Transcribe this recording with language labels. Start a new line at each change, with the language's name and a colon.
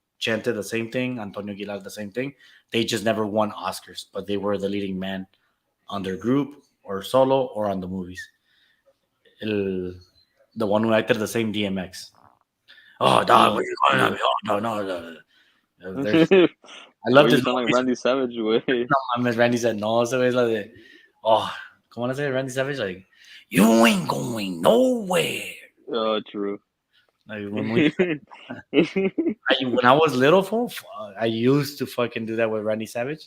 English: Chente, the same thing. Antonio Aguilar, the same thing. They just never won Oscars, but they were the leading man on their group or solo or on the movies. The one who acted the same DMX. Oh, dog, what are you calling at me? Oh, no. I love this. Sound like Randy Savage, way.
Spanish: No mames, Randy said no. So es la de, oh, ¿cómo le hace Randy Savage?
English: Like, you ain't going nowhere. Oh, true. Like, when I was little, fool, I used to fucking do that with Randy Savage.